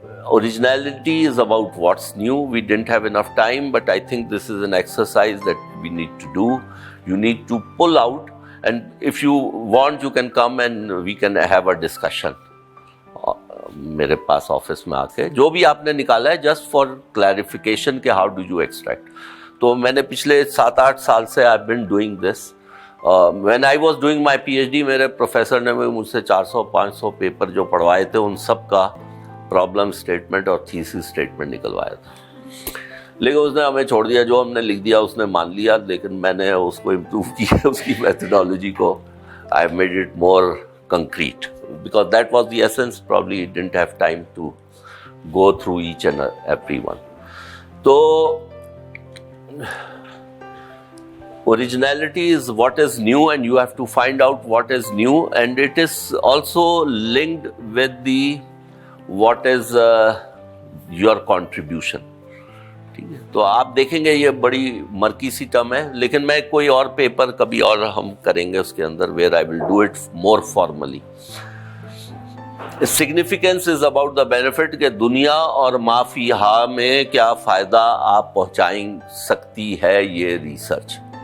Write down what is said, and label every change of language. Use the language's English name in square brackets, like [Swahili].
[English] Originality is about what's new. We didn't have enough time, but I think this is an exercise that we need to do. You need to pull out, and if you want, you can come and we can have a discussion. [Urdu] میرے پاس office میں آ کے جو بھی آپ نے نکالا ہے [English] just for clarification [Urdu] کہ [English] How do you extract. [Urdu] تو میں نے پچھلے 7-8 سال سے [English] I been doing this. When I was doing my P H D, [Urdu] میرے پروفیسر نے مجھ سے 400-500 پیپر جو پڑھوائے تھے ان سب کا پرابلم اسٹیٹمنٹ اور تھیسس اسٹیٹمنٹ نکلوایا تھا. لیکن اس نے ہمیں چھوڑ دیا, جو ہم نے لکھ دیا اس نے مان لیا, لیکن میں نے اس کو امپروو کیا, اس کی میتھڈالوجی کو. [English] I made it more concrete because that was the essence. Probably he didn't have time to go through each and every one. So originality is what is new, and you have to find out what is new, and it is also linked with the what is your contribution. [Urdu] ٹھیک ہے, تو آپ دیکھیں گے یہ بڑی مرکی سی term ہے, لیکن میں کوئی اور پیپر کبھی اور ہم کریں گے اس کے اندر [English] Where I will do it more formally. Significance is about the benefit, [Urdu] کہ دنیا اور ما فیہا میں کیا فائدہ آپ پہنچائیں سکتی ہے یہ ریسرچ.